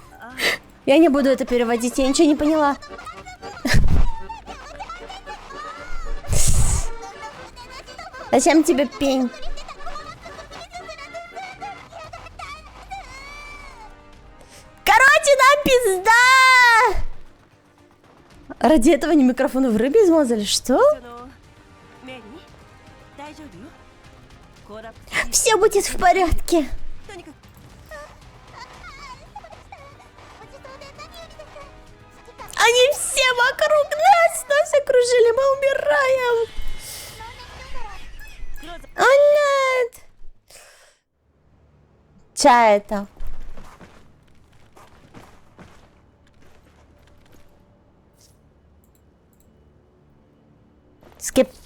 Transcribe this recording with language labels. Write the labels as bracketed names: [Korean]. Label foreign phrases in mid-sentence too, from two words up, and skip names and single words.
[Russian] Я не буду это переводить, я ничего не поняла. Зачем тебе пень? Короче, нам пизда! Ради этого они микрофоны в рыбе измазали? Что? [Japanese] そのメリー大丈夫よコラプス [Russian] Все будет в порядке. [Japanese] とにかく [Russian] Они все вокруг нас окружили, мы умираем. О, нет. Ча это? Скип.